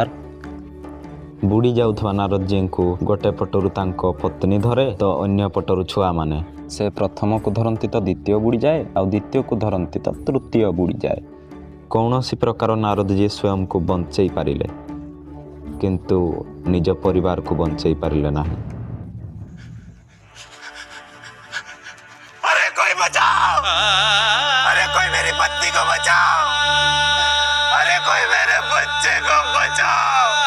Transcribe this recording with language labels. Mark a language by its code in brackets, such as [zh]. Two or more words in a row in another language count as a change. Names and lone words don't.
[or] ବୁଡ଼ି ଯାଉଥିବା ନାରଦଜୀଙ୍କୁ ଗୋଟେ ପଟରୁ ତାଙ୍କ ପତ୍ନୀ ଧରେ ତ ଅନ୍ୟ ପଟରୁ ଛୁଆମାନେ। ସେ ପ୍ରଥମକୁ ଧରନ୍ତି ତ ଦ୍ୱିତୀୟ ବୁଡ଼ିଯାଏ, ଆଉ ଦ୍ୱିତୀୟକୁ ଧରନ୍ତି ତ ତୃତୀୟ ବୁଡ଼ିଯାଏ। କୌଣସି ପ୍ରକାର ନାରଦଜୀ ସ୍ୱୟଂକୁ ବଞ୍ଚେଇ ପାରିଲେ, କିନ୍ତୁ ନିଜ ପରିବାରକୁ ବଞ୍ଚେଇ ପାରିଲେ ନାହିଁ। [hi] अरे कोई बचाओ! अरे कोई मेरी पत्नी को बचाओ! अरे कोई मेरे बच्चे को बचाओ!